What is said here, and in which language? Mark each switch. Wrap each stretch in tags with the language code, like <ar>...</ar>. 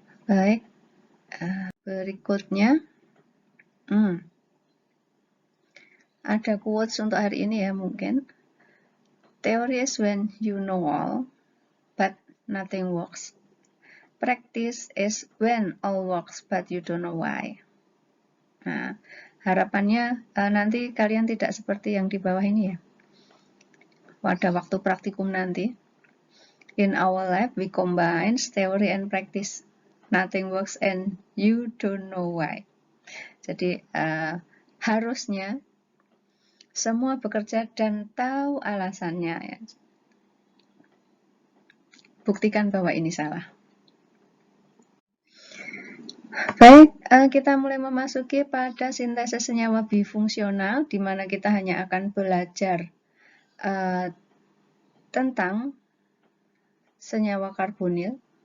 <id>Baik, berikutnya ada quotes untuk hari ini ya mungkin.</id> <en>Theory is when you know all, but nothing works. Practice is when all works, but you don't know why.</en> <id>Nah, harapannya nanti kalian tidak seperti yang di bawah ini ya. Pada waktu praktikum nanti,</id> <en>in our lab we combine theory and practice. Nothing works and you don't know why.</en> <id>Jadi harusnya semua bekerja dan tahu alasannya ya. Buktikan bahwa ini salah. Baik, kita mulai memasuki pada sintesis senyawa bifungsional, di mana kita hanya akan belajar tentang senyawa karbonil.</id>